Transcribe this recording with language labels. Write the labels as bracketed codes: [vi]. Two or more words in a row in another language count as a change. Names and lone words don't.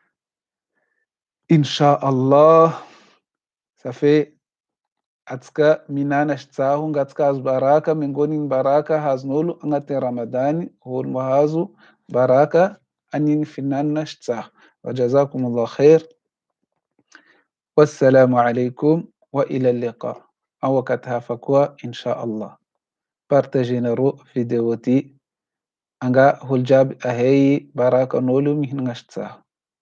[mg] inchallah safe atsika minana tsaho ngatsika hazo baraka miongoni ny baraka hazon'olo agnatin'ny ramadany olo mahazo baraka aniny finanana tsaho [ar] وجزاكم الله خير والسلام عليكم وإلى اللقاء [mg] ao wakati hafa koa inchallah partagenareo video ty anga olo jiaby ahey barakan'olo mihinana tsaho